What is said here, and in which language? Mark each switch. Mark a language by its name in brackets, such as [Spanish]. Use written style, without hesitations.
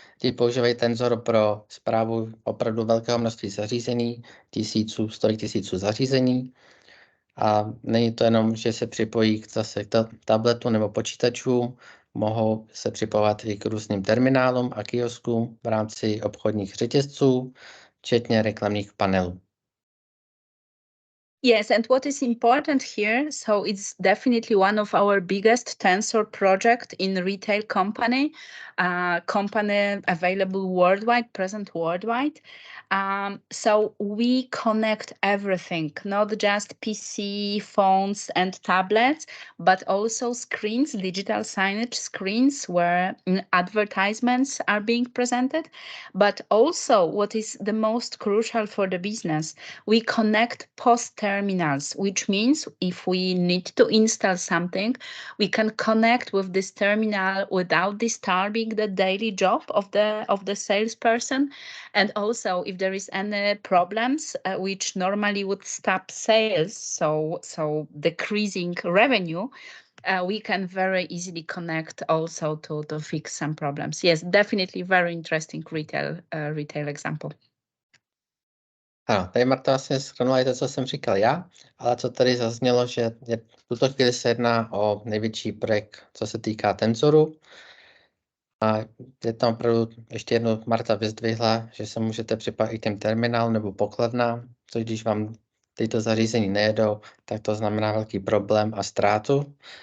[Czech] Ti používají Tensor pro správu opravdu velkého množství zařízení, stovek tisíců zařízení. A není to jenom, že se připojí zase k tabletu nebo počítačům, mohou se připojovat i k různým terminálům a kioskům v rámci obchodních řetězců, včetně reklamních panelů. [English] Yes, and what is important here, so it's definitely one of our biggest Tensor project in retail company. company available worldwide, present worldwide. So we connect everything, not just PC, phones, and tablets, but also screens, digital signage screens where advertisements are being presented. But also, what is the most crucial for the business, we connect POS terminals, which means if we need to install something, we can connect with this terminal without disturbing the daily job of the salesperson. And also, if there is any problems which normally would stop sales, so decreasing revenue, we can very easily connect also to fix some problems. Yes, definitely very interesting retail example. [Czech] Ano, tady Marta vlastně shrnula i to, co jsem říkal já, ale co tady zaznělo, že v tuto chvíli se jedná o největší projekt, co se týká Tenzoru. A je tam opravdu ještě jednou Marta vyzdvihla, že se můžete připojit i tím terminál nebo pokladna, což když vám tyto zařízení nejedou, tak to znamená velký problém a ztrátu.